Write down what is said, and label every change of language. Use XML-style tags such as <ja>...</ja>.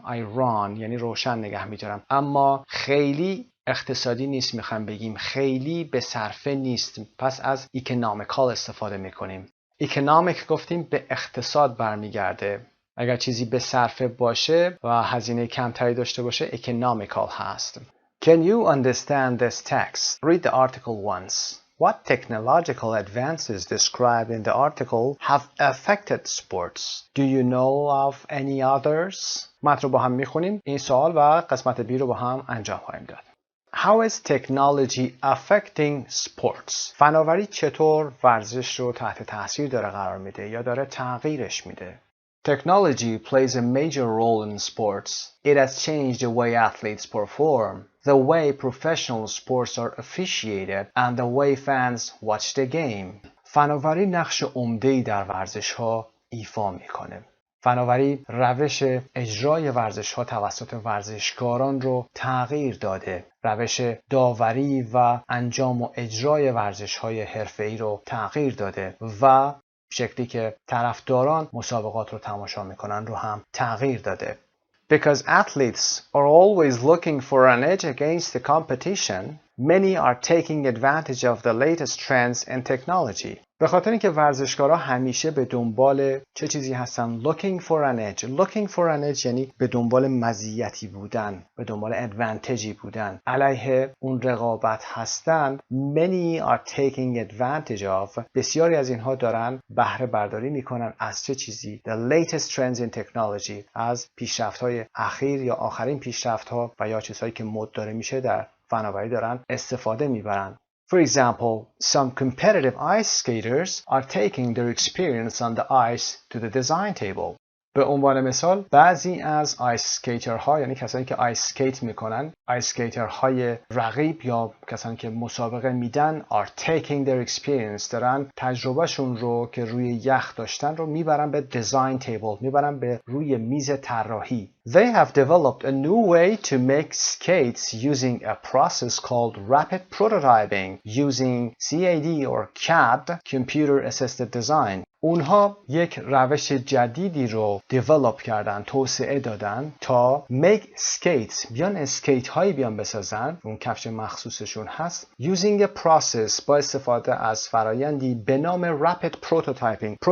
<en>I run</en> <fa>یعنی روشن نگه میدارم اما خیلی اقتصادی نیست. میخوام بگیم خیلی به صرفه نیست پس از economical استفاده میکنیم. economic گفتیم به اقتصاد برمیگرده. اگر چیزی به صرفه باشه و هزینه کمتری داشته باشه economical هست.</fa> <en>Can you understand this text? Read the article once. What technological advances described in the article have affected sports? Do you know of any others?</en> <fa>متن رو با هم میخونیم. این سوال و قسمت B رو با هم انجام خواهیم داد.</fa> <en>How is technology affecting sports?</en> <fa>فناوری چطور ورزش رو تحت تاثیر داره قرار میده یا داره تغییرش میده؟</fa> <en>Technology plays a major role in sports. It has changed the way athletes perform, the way professional sports are officiated, and the way fans watch the game.</en> <fa>فناوری نقش عمده‌ای در ورزش‌ها ایفا می‌کنه. فناوری روش اجرای ورزش‌ها توسط ورزشکاران رو تغییر داده. روش داوری و انجام و اجرای ورزش‌های حرفه‌ای رو تغییر داده و شکلی که طرفداران مسابقات رو تماشا میکنن رو هم تغییر داده.</fa> <en>Because athletes are always looking for an edge against the competition, many are taking advantage of the latest trends in technology.</en> <fa>به خاطر اینکه ورزشکارها همیشه به دنبال چه چیزی هستن؟</fa> <en>Looking for an edge. Looking for an edge</en> <fa>یعنی به دنبال مزیتی بودن، به دنبال advantageی بودن. علیه اون رقابت هستن.</fa> <en>Many are taking advantage of.</en> <fa>بسیاری از اینها دارن بهره برداری میکنن از چه چیزی؟</fa> <en>The latest trends in technology.</en> <fa>از پیشرفت‌های اخیر یا آخرین پیشرفت‌ها و یا چیزهایی که مد داره میشه در فناوری دارن استفاده میبرن.</fa> <en>For example, some competitive ice skaters are taking their experience on the ice to the design table.</en> <fa>به عنوان مثال بعضی از آیس اسکیترها، یعنی کسانی که آیس اسکیت میکنن، آیس اسکیترهای رقیب یا کسانی که مسابقه میدن</fa> <en>are taking their experience،</en> <fa>دارن تجربهشون رو که روی یخ داشتن رو میبرن به design table، میبرن به روی میز طراحی.</fa> <en>They have developed a new way to make skates using a process called rapid prototyping using CAD or CAD, computer assisted design.</en> <fa>اونها یک روش جدیدی رو دیولپ کردن، توسعه دادن تا</fa> <en>make skates،</en> <fa>بیان اسکیت هایی بیان بسازن، اون کفش مخصوصشون هست،</fa> <en>using a process،</en> <fa>با استفاده از فرایندی به نام rapid prototyping.</fa>